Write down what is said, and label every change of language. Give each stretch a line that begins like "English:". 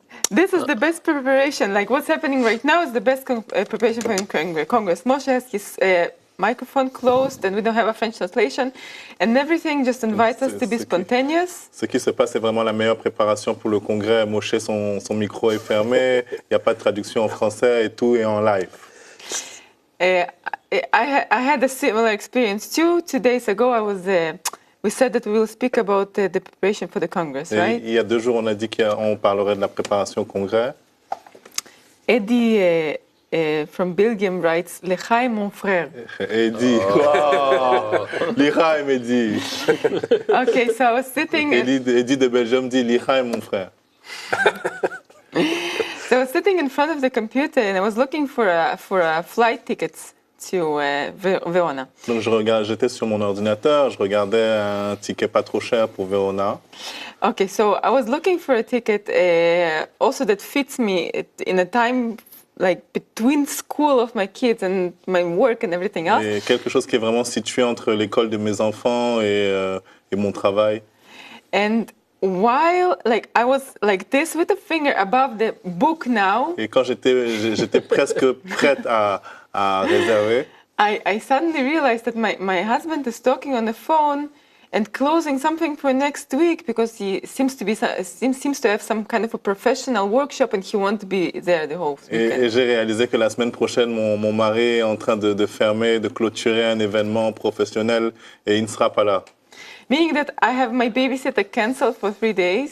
English: This is the best preparation. Like what's happening right now is the best preparation for Congress. Moshe has his microphone closed and we don't have a French translation. And everything just invites us to be spontaneous.
French: Ce qui se passe, c'est vraiment la meilleure préparation pour le congrès. Moshe, son micro est fermé, il n'y a pas de traduction en français et tout est en live.
English: I had a similar experience too. 2 days ago, we said that we will speak about the preparation for the Congress,
French: Et
English: right?
French: il y a 2 jours, on a dit qu'on parlerait de la préparation au congrès.
English: Eddie from Belgium writes,
French: L'chaim mon frère.
English: Eddie, wow. L'Ichaim, Eddie. Okay, so I was sitting.
French: Eddie de Belgium dit L'Ichaim, mon frère.
English: So I was sitting in front of the computer and I was looking for a flight tickets to Verona.
French: Donc j'étais sur mon ordinateur, je regardais un ticket pas trop cher pour Verona.
English: Okay, so I was looking for a ticket also that fits me in a time like between school of my kids and my work and everything else.
French: Et quelque chose qui est vraiment situé entre l'école de mes enfants et mon travail.
English: And while like I was like this with a finger above the book now,
French: Et quand j'étais presque prête à réserver,
English: I suddenly realized that my husband is talking on the phone and closing something for next week because he seems to have some kind of a professional workshop and he wants to be there the whole weekend.
French: et j'ai réalisé que la semaine prochaine, mon mari est en train de fermer, de clôturer un événement professionnel et il ne sera pas là.
English: Meaning that I have my babysitter canceled for 3 days.